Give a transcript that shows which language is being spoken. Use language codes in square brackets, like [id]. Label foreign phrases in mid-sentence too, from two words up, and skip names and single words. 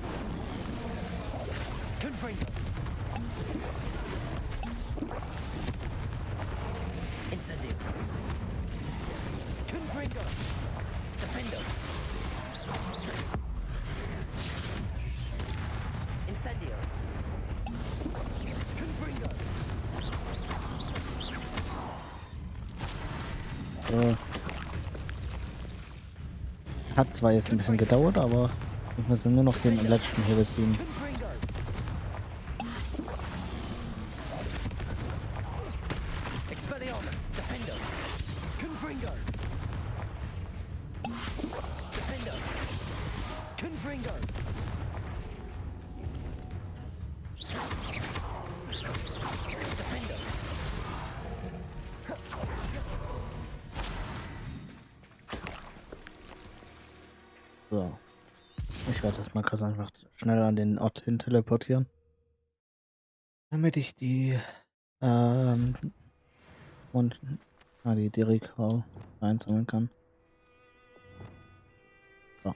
[de] Confringo. Incendio. Confringo. Defender. Incendio. Confringo. Hat zwar jetzt ein bisschen gedauert, aber ich muss nur noch den letzten hier beziehen. Expelliarmus, Defender. Confringo. Defender. Confringo. Defender. So. Ich werde jetzt mal kurz einfach schnell an den Ort hin teleportieren. Damit ich die und die Recall einsammeln kann. So.